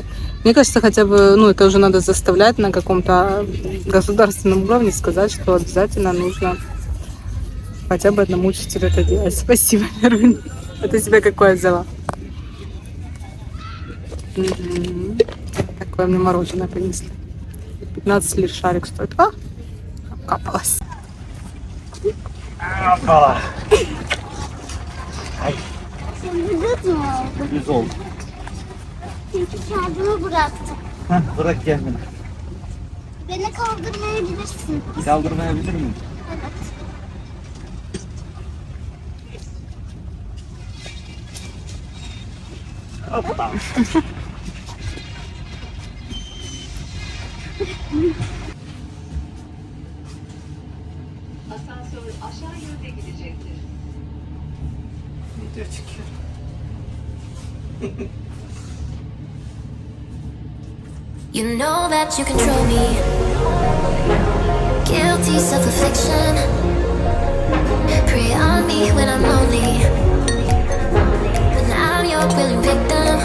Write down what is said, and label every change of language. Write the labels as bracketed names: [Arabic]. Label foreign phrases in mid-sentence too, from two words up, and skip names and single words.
[Russian] Мне кажется, хотя бы, ну, это уже надо заставлять на каком-то государственном уровне сказать, что обязательно нужно хотя бы одному учителю это делать. Спасибо, Верунь. А ты себе какое взяла? Такое мне мороженое принесли. 15 лир шарик стоит. А? Обкапалась. [Turkish] Güzel oldu. Çünkü kendimi bıraktım. Bırak kendini. Beni kaldırmayabilirsin. Kaldırmayabilir miyim? Evet. Hoppa. Asansör aşağı yönde gidecektir. Video çekiyor. [English] You know that you control me. Guilty self-affliction. Prey on me when I'm lonely. But now I'm your willing victim.